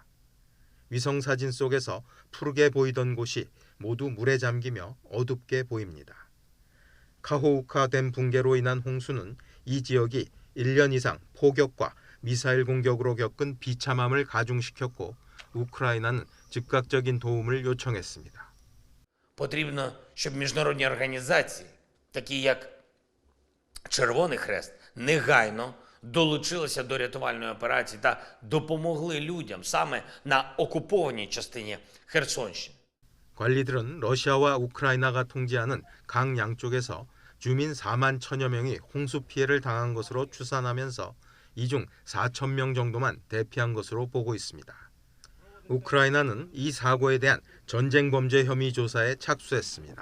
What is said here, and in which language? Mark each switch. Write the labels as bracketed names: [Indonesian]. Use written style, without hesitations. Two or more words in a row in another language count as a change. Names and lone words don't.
[Korean] 위성 사진 속에서 푸르게 보이던 곳이 모두 물에 잠기며 어둡게 보입니다. 카호우카 댐 붕괴로 인한 홍수는 이 지역이 1년 이상 포격과 미사일 공격으로 겪은 비참함을 가중시켰고 우크라이나는 즉각적인 도움을 요청했습니다. [Ukrainian] Потрібно, щоб міжнародні організації, такі як Червоний Хрест, негайно долучилися до рятувальної операції та допомогли людям саме на окупованій частині Херсонщини. [Korean] 관리들은 러시아와 우크라이나가 통제하는 강 양쪽에서 주민 4만 1천여 명이 홍수 피해를 당한 것으로 추산하면서 이 중 4천 명 정도만 대피한 것으로 보고 있습니다. 우크라이나는 이 사고에 대한 전쟁 범죄 혐의 조사에 착수했습니다.